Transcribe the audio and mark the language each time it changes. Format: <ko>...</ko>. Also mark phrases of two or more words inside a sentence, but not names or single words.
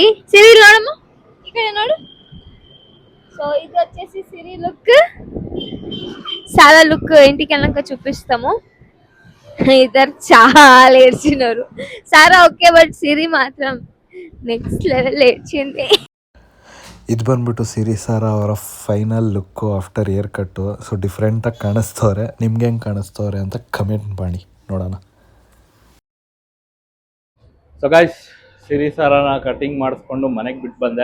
<te>సిరి చూడమ్మా, ఇక్కడ చూడు. సో ఇది వచ్చేసి సిరి లుక్. సారా లుక్ ఇంటికి వెళ్ళాక చూపిస్తాము. ఇద్దరు చాలా ఏడ్చినారు. సారా</te> <en>okay, but</en> <te>సిరి మాత్రం</te> <en>next level</en> <te>ఏడ్చింది.</te> <kn>ಇದು ಬಂದ್ಬಿಟ್ಟು ಸಿರಿ ಸಾರಾ ಅವರ</kn> <en>final look after hair cut.</en> <kn>ಸೊ ಡಿಫ್ರೆಂಟಾಗಿ ಕಾಣಿಸ್ತವ್ರೆ. ನಿಮ್ಗೆ ಹೆಂಗೆ ಕಾಣಿಸ್ತವ್ರೆ ಅಂತ ಕಮೆಂಟ್ ಮಾಡಿ ನೋಡೋಣ.</kn> <en>so guys,</en> <kn>ಸಿರಿ ಸಾರಾನ ಕಟಿಂಗ್ ಮಾಡಿಸ್ಕೊಂಡು ಮನೆಗೆ ಬಿಟ್ಟು ಬಂದೆ.</kn>